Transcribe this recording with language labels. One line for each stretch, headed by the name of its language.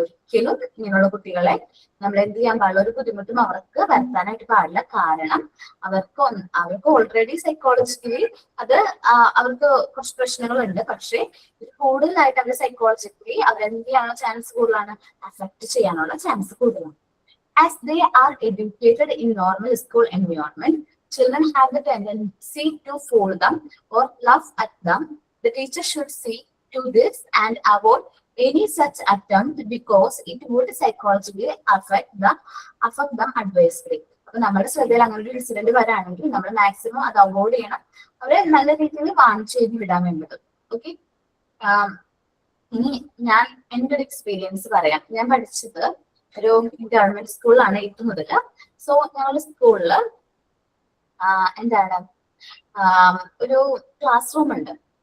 Malayalam: ഒരിക്കലും ഇങ്ങനെയുള്ള കുട്ടികളെ നമ്മൾ എന്ത് ചെയ്യാൻ പാടില്ല, ഒരു ബുദ്ധിമുട്ടും അവർക്ക് വരുത്താനായിട്ട് പാടില്ല. കാരണം അവർക്ക് ഓൾറെഡി സൈക്കോളജിക്കലി അത് അവർക്ക് കുറച്ച് പ്രശ്നങ്ങളുണ്ട്. പക്ഷെ കൂടുതലായിട്ട് അവർ സൈക്കോളജിക്കലി അവരെന്ത് ചെയ്യാനുള്ള ചാൻസ് കൂടുതലാണ്, അഫക്ട് ചെയ്യാനുള്ള ചാൻസ് കൂടുതലാണ്.
English: As they are educated in normal school environment, children have the tendency to fool them or laugh at them. The teacher should see to this and avoid any such attempt because it would psychologically affect them adversely.
Malayalam: അപ്പൊ നമ്മുടെ ശ്രദ്ധയിൽ അങ്ങനെ ഒരു incident വരാണെങ്കിൽ നമ്മൾ maximum അത് avoid ചെയ്യണം, അവരെ നല്ല രീതിയിൽ വാണിച്ച് ചെയ്ത് വിടാൻ വേണ്ടത്. ഓക്കെ, ഇനി ഞാൻ എൻ്റെ ഒരു എക്സ്പീരിയൻസ് പറയാം. ഞാൻ പഠിച്ചത് ഒരു ഗവൺമെന്റ് സ്കൂളിലാണ് 8 മുതൽ. സോ ഞങ്ങളുടെ സ്കൂളില് എന്താണ് ഒരു ക്ലാസ് റൂം ഉണ്ട്.